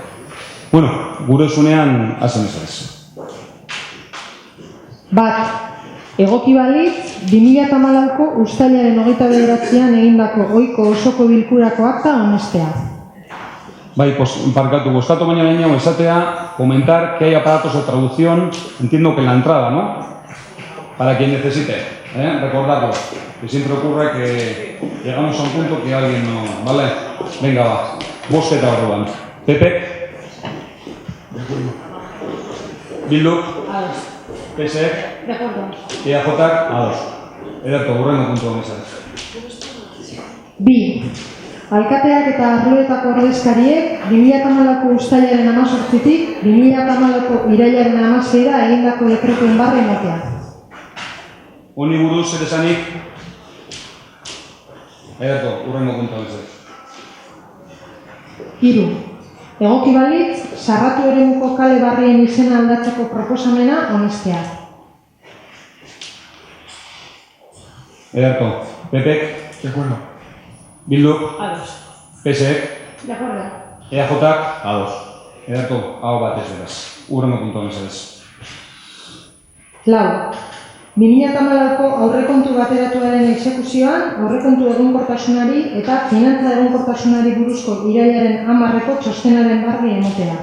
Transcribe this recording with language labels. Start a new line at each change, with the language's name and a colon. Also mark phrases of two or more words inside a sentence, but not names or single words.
Basque: Bueno, gure zunean, hasen ez. Bat, egoki balitz, 2014ko uztailaren 29an egindako ohiko osoko bilkurako akta onestea. Bai, parkatu, bostatu baina nahi esatea,
Spanish: comentar que hay aparatos de traducción, entiendo que en la entrada, ¿no? Para quien necesite, recordarlo, que siempre ocurre que llegamos a un punto que alguien no, ¿vale? Venga, va,
Basque: bozketa horrean. Pepe? Bildu? Ados. PSE?
Spanish: De acuerdo.
Basque: EAJak? Ados. Ederto, burrengo puntua mesarez. Bi, alkateak eta arloetako ordezkariek 2014ko uztailaren 18tik 2014ko irailaren 16ra egindako dekretuen barra ematea. Honi buruz zer esanik? Ederto, burrengo puntua mesarez. Hiru, egoki balitz, sarratu eremuko kale barrien izena aldatzeko proposamena onestea. Ederto, Pepek?
Spanish: De acuerdo.
Basque: Bildu? Ados. PSEk?
Spanish: De acuerdo.
Basque: EAJak? Ados. Ederto, hau bat ez beraz. Urrengo puntua mesedez. Lau, 2014ko aurrekontu bateratuaren exekuzioan, aurrekontu egonkortasunari eta finantza egonkortasunari buruzko irailaren 10ko txostenaren barri ematea.